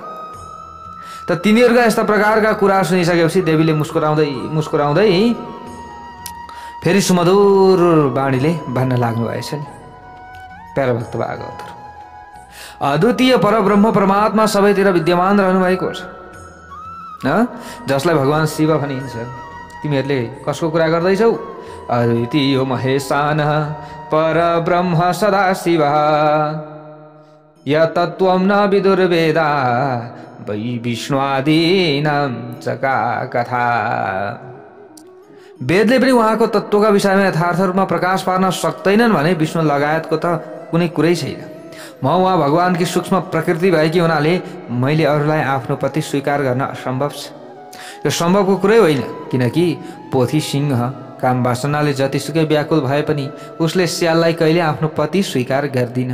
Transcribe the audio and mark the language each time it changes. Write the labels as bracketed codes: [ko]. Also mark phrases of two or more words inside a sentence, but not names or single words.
[ne] त तिनीहरूका यस्ता प्रकारका कुरा सुनिसकेपछि देवीले मुस्कुराउँदै फेरि सुमधुर बाणीले भन्न लाग्नु भएछ नि। प्यारा भक्त भागवतहरू, अद्वितीय परब्रह्म परमात्मा सबैतिर विद्यमान रहनु भएको छ, जसलाई भगवान शिव भनिन्छ। तिमीहरूले कसको कुरा गर्दैछौ? [sa] अद्वितीय महेशान परब्रह्म सदा शिव यतत्त्वं न विदुर्वेदा वै विष्णुआदीनां चका कथा। [ne] वेदले पनि उहाँको तत्त्वका विषयमा यथार्थ रूपमा प्रकाश पार्न सक्दैनन् भने विष्णु लगायतको त कुनै कुरै छैन। म उहाँ भगवानकी सूक्ष्म प्रकृति भएकी हुनाले मैले अरूलाई आफ्नो पति स्वीकार गर्न असम्भव छ। यो सम्भवको कुरै होइन, किनकि पोथी सिंह काम वासनाले जतिसुकै व्याकुल भए पनि उसले स्याललाई कहिले आफ्नो पति स्वीकार गर्दिन।